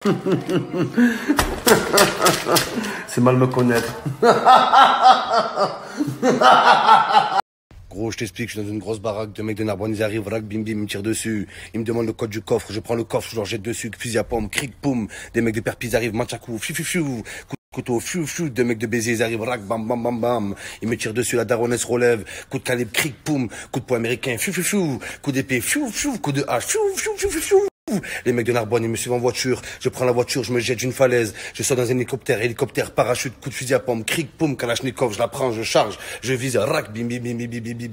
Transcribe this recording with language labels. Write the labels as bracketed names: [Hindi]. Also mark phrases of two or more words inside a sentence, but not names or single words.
[French] C'est mal me connaître. Gros, je t'explique, je suis dans une grosse baraque, deux mecs de Narbonne, ils arrivent, rac, bim bim, ils me tirent dessus. Ils me demandent le code du coffre, je prends le coffre, je leur jette dessus, fusil à pompe, cric, poum. Des mecs de Perpis arrivent, manchakou, fiu fiu fiu. Couteau, fiu fiu, deux mecs de Béziers, ils arrivent, rac, bam bam bam bam. Ils me tirent dessus, la daronne se relève, coup de calibre, cric, poum. Coup de poing américain, fiu fiu fiu. Coup d'épée, fiu fiu, coup de hache, fiu fiu fiu fiu fiu. Les mecs de Narbonne, ils me suivent en voiture. Je prends la voiture, je me jette d'une falaise. Je sors dans un hélicoptère, parachute, coup de fusil à pompe, cric, poum, kalachnikov, je la prends, je charge, je vise, rac, bim bim bim bim bim bim.